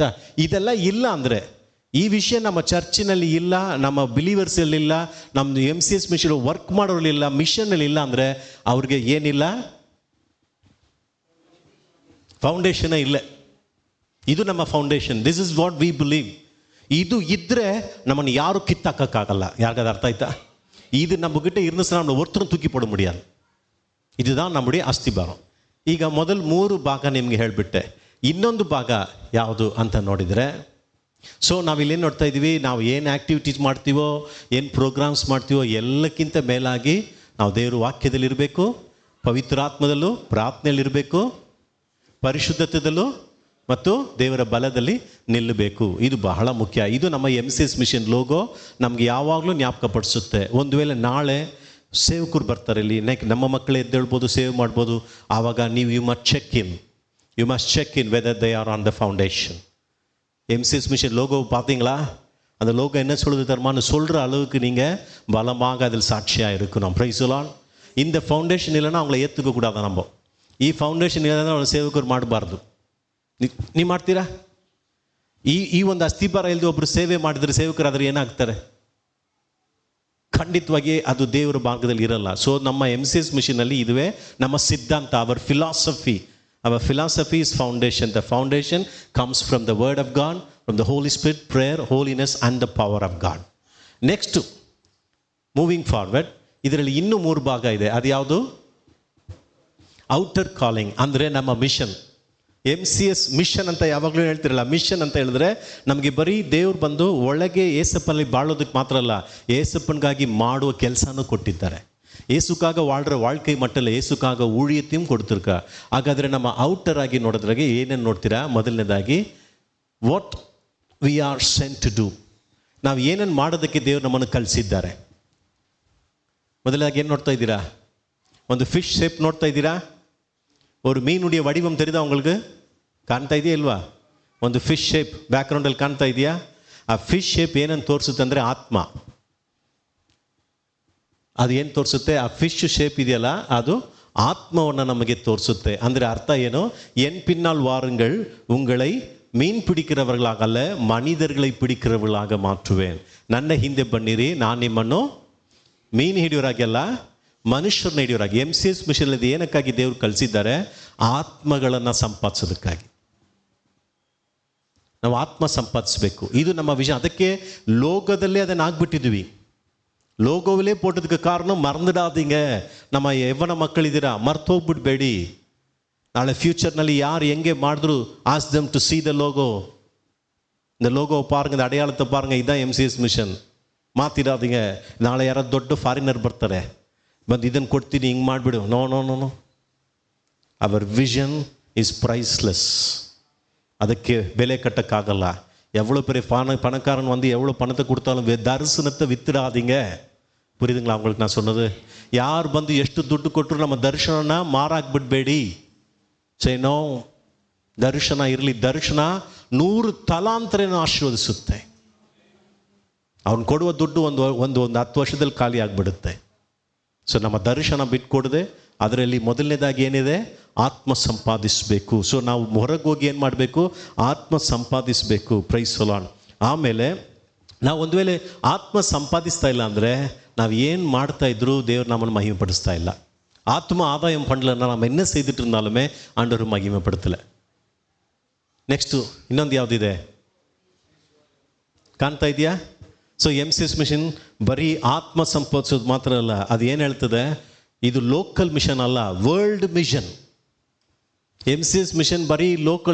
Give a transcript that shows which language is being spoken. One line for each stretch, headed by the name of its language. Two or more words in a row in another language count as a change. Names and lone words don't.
Kannada: ಇದೆಲ್ಲ ಇಲ್ಲ ಅಂದರೆ, ಈ ವಿಷಯ ನಮ್ಮ ಚರ್ಚಿನಲ್ಲಿ ಇಲ್ಲ, ನಮ್ಮ ಬಿಲೀವರ್ಸಲ್ಲಿಲ್ಲ, ನಮ್ಮದು MCS
English: mission work
Kannada: ಮಾಡೋರಿಲ್ಲ, ಮಿಷನ್ನಲ್ಲಿ ಇಲ್ಲ ಅಂದರೆ ಅವ್ರಿಗೆ ಏನಿಲ್ಲ? ಫೌಂಡೇಶನೇ ಇಲ್ಲ. ಇದು ನಮ್ಮ ಫೌಂಡೇಶನ್.
English: This is what we believe.
Kannada: ಇದು ಇದ್ದರೆ ನಮ್ಮನ್ನು ಯಾರು ಕಿತ್ತಾಕಕ್ಕಾಗಲ್ಲ. ಯಾರಿಗಾದ ಅರ್ಥ ಆಯ್ತಾ?
Tamil: இது நம்மகிட்ட இருந்துச்சுன்னா நம்மளை ஒருத்தரும் தூக்கி போட முடியாது. இதுதான் நம்முடைய
Kannada: ಅಸ್ಥಿಭಾரம். ಈಗ ಮೊದಲು 3 ಭಾಗ ನಿಮಗೆ ಹೇಳಿಬಿಟ್ಟೆ. ಇನ್ನೊಂದು ಭಾಗ ಯಾವುದು ಅಂತ ನೋಡಿದರೆ, ಸೊ ನಾವಿಲ್ಲೇನು ನೋಡ್ತಾ ಇದ್ದೀವಿ? ನಾವು ಏನು ಆ್ಯಕ್ಟಿವಿಟೀಸ್ ಮಾಡ್ತೀವೋ, ಏನು ಪ್ರೋಗ್ರಾಮ್ಸ್ ಮಾಡ್ತೀವೋ, ಎಲ್ಲಕ್ಕಿಂತ ಮೇಲಾಗಿ ನಾವು ದೇವರ ವಾಕ್ಯದಲ್ಲಿರಬೇಕು, ಪವಿತ್ರಾತ್ಮದಲ್ಲೂ ಪ್ರಾರ್ಥನೆಯಲ್ಲಿರಬೇಕು, ಪರಿಶುದ್ಧತೆಯಲ್ಲೂ ಮತ್ತು ದೇವರ ಬಲದಲ್ಲಿ ನಿಲ್ಲಬೇಕು. ಇದು ಬಹಳ ಮುಖ್ಯ. ಇದು ನಮ್ಮ MCS ಮಿಷನ್ ಲೋಗೋ ನಮಗೆ ಯಾವಾಗಲೂ ಜ್ಞಾಪಕಪಡಿಸುತ್ತೆ. ಒಂದು ವೇಳೆ ನಾಳೆ ಸೇವಕರು ಬರ್ತಾರೆ ಇಲ್ಲಿ, ನಮ್ಮ ಮಕ್ಕಳೇ ಎದ್ದೇಳ್ಬೋದು, ಸೇವ್ ಮಾಡ್ಬೋದು. ಆವಾಗ ನೀವು
English: You must check in whether they are on the foundation.
Tamil: MCS மிஷன் லோகோ பார்த்தீங்களா? அந்த லோகோ என்ன சொல்லுது தருமான்னு சொல்கிற அளவுக்கு நீங்கள் பலமாக அதில் சாட்சியாக இருக்கணும்.
English: Praise the Lord.
Tamil: இந்த ಫೌಂಡೇಶನ್ இல்லைன்னா அவங்கள ஏற்றுக்கக்கூடாது.
Kannada: நம்ம ಈ ಫೌಂಡೇಶನ್ ಇಲ್ಲದ್ರೆ ಅವ್ರ ಸೇವಕರು ಮಾಡಬಾರ್ದು. ನೀವು ಮಾಡ್ತೀರಾ? ಈ ಒಂದು ಅಸ್ಥಿಭಾರ ಇಲ್ಲದೆ ಒಬ್ಬರು ಸೇವೆ ಮಾಡಿದರೆ ಸೇವಕರಾದರೆ ಏನಾಗ್ತಾರೆ? ಖಂಡಿತವಾಗಿ ಅದು ದೇವರ ಮಾರ್ಗದಲ್ಲಿ ಇರಲ್ಲ. ಸೊ ನಮ್ಮ MCS ಮಿಷನಲ್ಲಿ ಇದುವೇ ನಮ್ಮ ಸಿದ್ಧಾಂತ.
English: Our philosophy is foundation. The foundation comes from the word of God, from the Holy Spirit, prayer, holiness and the power of God. Next, moving forward,
Kannada: ಇದರಲ್ಲಿ ಇನ್ನೂ 3 ಭಾಗ ಇದೆ. ಅದು ಯಾವುದು?
English: Outer calling
Kannada: ಅಂದರೆ ನಮ್ಮ ಮಿಷನ್. MCS ಮಿಷನ್ ಅಂತ ಯಾವಾಗಲೂ ಹೇಳ್ತಿರಲ್ಲ. ಮಿಷನ್ ಅಂತ ಹೇಳಿದ್ರೆ ನಮಗೆ ಬರೀ ದೇವ್ರು ಬಂದು ಒಳಗೆ ಏಸಪ್ಪನಲ್ಲಿ ಬಾಳೋದಕ್ಕೆ ಮಾತ್ರ ಅಲ್ಲ, ஏசப்பனுக்காಗಿ ಮಾಡುವ ಕೆಲಸನೂ ಕೊಟ್ಟಿದ್ದಾರೆ.
Tamil: ஏசுக்காக வாழ்கிற வாழ்க்கை மட்டும் இல்லை, ஏசுக்காக ஊழியத்தையும் கொடுத்துருக்கா.
Kannada: ಹಾಗಾದರೆ ನಮ್ಮ ಔಟರ್ ಆಗಿ ನೋಡೋದ್ರಾಗೆ ಏನೇನು ನೋಡ್ತೀರಾ?
English: ಮೊದಲನೇದಾಗಿ what we are sent to do.
Kannada: ನಾವು ಏನೇನು ಮಾಡೋದಕ್ಕೆ ದೇವರು ನಮ್ಮನ್ನು ಕಲಿಸಿದ್ದಾರೆ. ಮೊದಲಾಗಿ ಏನು ನೋಡ್ತಾ ಇದ್ದೀರಾ? ಒಂದು
English: fish shape
Kannada: ನೋಡ್ತಾ ಇದ್ದೀರಾ?
Tamil: ஒரு மீனுடைய வடிவம் தெரியுதா உங்களுக்கு?
Kannada: ಕಾಣ್ತಾ ಇದೆಯಾ ಇಲ್ವಾ? ಒಂದು
English: fish shape
Kannada: ಬ್ಯಾಕ್ಗ್ರೌಂಡಲ್ಲಿ ಕಾಣ್ತಾ ಇದೆಯಾ? ಆ
English: fish shape
Kannada: ಏನನ್ನು ತೋರಿಸುತ್ತೆ ಅಂದರೆ ಆತ್ಮ. ಅದು ಏನು ತೋರಿಸುತ್ತೆ? ಆ
English: fish shape
Kannada: ಇದೆಯಲ್ಲ, ಅದು ಆತ್ಮವನ್ನು ನಮಗೆ ತೋರಿಸುತ್ತೆ. ಅಂದರೆ ಅರ್ಥ ಏನು?
Tamil: ಎನ್ பின்னால் வாருங்கள், உங்களை மீன் பிடிக்கிறவர்களாக அல்ல மனிதர்களை பிடிக்கிறவர்களாக மாற்றுவேன்.
Kannada: ನನ್ನ ಹಿಂದೆ ಬನ್ನಿರಿ, ನಾನು ನಿಮ್ಮನ್ನು ಮೀನು ಹಿಡಿಯೋರಾಗಿ ಅಲ್ಲ ಮನುಷ್ಯರನ್ನ ಹಿಡಿಯೋರಾಗಿ. MCS ಮಿಷನ್ ಇದು ಏನಕ್ಕಾಗಿ ದೇವರು ಕಳಿಸಿದ್ದಾರೆ? ಆತ್ಮಗಳನ್ನು ಸಂಪಾದಿಸೋದಕ್ಕಾಗಿ. ನಾವು ಆತ್ಮ ಸಂಪಾದಿಸಬೇಕು. ಇದು ನಮ್ಮ ವಿಷಯ. ಅದಕ್ಕೆ ಲೋಕದಲ್ಲೇ ಅದನ್ನು ಆಗ್ಬಿಟ್ಟಿದ್ವಿ.
Tamil: லோகோவிலே போட்டதுக்கு காரணம் மறந்துடாதீங்க. நம்ம எவ்வளோ மக்கள்
Kannada: ಇದ್ದೀರಾ, ಮರ್ತೋಗ್ಬಿಡ್ಬೇಡಿ. ನಾಳೆ ಫ್ಯೂಚರ್ನಲ್ಲಿ ಯಾರು ಹೆಂಗೆ ಮಾಡಿದ್ರು
English: ask them to see the logo.
Tamil: இந்த லோகோவை பாருங்க, இந்த அடையாளத்தை பாருங்க, இதுதான் எம்சிஎஸ் மிஷன். ಮಾತಿರಾದೀங்க.
Kannada: ನಾಳೆ ಯಾರೋ ದೊಡ್ಡ ಫಾರಿನರ್ ಬರ್ತಾರೆ, ಬಂದು ಇದನ್ನು ಕೊಡ್ತೀನಿ ಹಿಂಗೆ ಮಾಡಿಬಿಡು.
English: No no no no. Our vision is priceless.
Kannada: ಅದಕ್ಕೆ ಬೆಲೆ ಕಟ್ಟಕ್ಕಾಗಲ್ಲ.
Tamil: எவ்வளோ பெரிய பணக்காரன் வந்து எவ்வளோ பணத்தை கொடுத்தாலும் தரிசனத்தை வித்துடாதீங்க. புரியுதுங்களா அவங்களுக்கு நான் சொன்னது?
Kannada: யார் ಬಂದು ಎಷ್ಟು ದುಡ್ಡು ಕೊಟ್ಟರು ನಮ್ಮ ದರ್ಶನನ ಮಾರಾಕ್ಬಿಡ್ಬೇಡಿ. ಸೇನೋ ದರ್ಶನ ಇರಲಿ. ದರ್ಶನ 100 ತಲಾಂತರನ ಆಶೀರ್ವದಿಸುತ್ತೆ. ಅವ್ನು ಕೊಡುವ ದುಡ್ಡು ಒಂದು 10 ವರ್ಷದಲ್ಲಿ ಖಾಲಿ ಆಗಿಬಿಡುತ್ತೆ. ಸೊ ನಮ್ಮ ದರ್ಶನ ಬಿಟ್ಕೊಡದೆ ಅದರಲ್ಲಿ ಮೊದಲನೇದಾಗಿ ಏನಿದೆ, ಆತ್ಮ ಸಂಪಾದಿಸಬೇಕು. ಸೊ ನಾವು ಹೊರಗೆ ಹೋಗಿ ಏನು ಮಾಡಬೇಕು, ಆತ್ಮ ಸಂಪಾದಿಸಬೇಕು.
English: Praise the Lord.
Kannada: ಆಮೇಲೆ ನಾವು ಒಂದು ವೇಳೆ ಆತ್ಮ ಸಂಪಾದಿಸ್ತಾ ಇಲ್ಲ ಅಂದರೆ ನಾವು ಏನು ಮಾಡ್ತಾ ಇದ್ರು ದೇವ್ರು ನಮ್ಮನ್ನು ಮಹಿಮೆಪಡಿಸ್ತಾ ಇಲ್ಲ.
Tamil: ஆத்ம ஆதாயம் பண்ணலன்னா நம்ம என்ன செய்துட்டு இருந்தாலுமே ஆண்டவர் மகிமைப்படுத்தல.
Kannada: ನೆಕ್ಸ್ಟು ಇನ್ನೊಂದು ಯಾವುದಿದೆ ಕಾಣ್ತಾ ಇದೆಯಾ? ಸೊ ಎಮ್ಸಿಎಸ್ ಮಿಷನ್ ಬರೀ ಆತ್ಮ ಸಂಪಾದಿಸೋದು ಮಾತ್ರ ಅಲ್ಲ, ಅದು ಏನು ಹೇಳ್ತದೆ, ಇದು
English: local mission
Kannada: ಅಲ್ಲ,
English: world mission.
Kannada: ಎಮ್ಸಿಎಸ್ ಮಿಷನ್ ಬರೀ ಲೋಕಲ್.